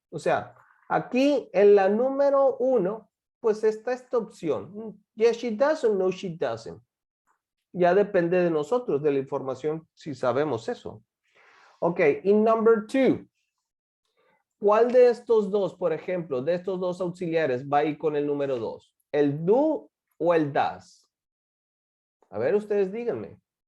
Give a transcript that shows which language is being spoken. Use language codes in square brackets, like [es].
[es] O sea, aquí en la número 1, pues está esta opción. [en] Yes, she does o no, she doesn't. [es] Ya depende de nosotros, de la información, si sabemos eso. Ok, y [en] number 2. [es] ¿Cuál de estos dos, por ejemplo, de estos dos auxiliares va a ir con el número 2? ¿El do o el does? A ver, ustedes díganme.